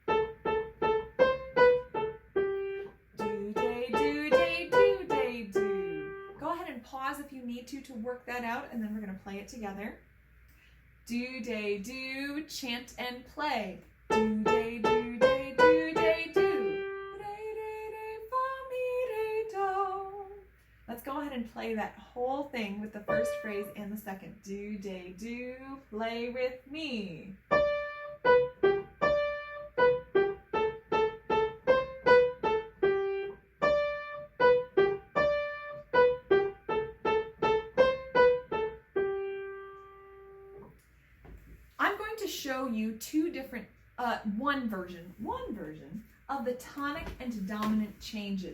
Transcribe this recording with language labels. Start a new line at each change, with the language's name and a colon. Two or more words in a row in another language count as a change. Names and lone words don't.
English: Pause if you need to work that out, and then we're going to play it together. Do, day, do, chant and play. Do, day, do, day, do, day, do. Re, re, re, fa, mi, re, do. Let's go ahead and play that whole thing with the first phrase and the second. Do, day, do, play with me. Show you two different, one version of the tonic and dominant changes.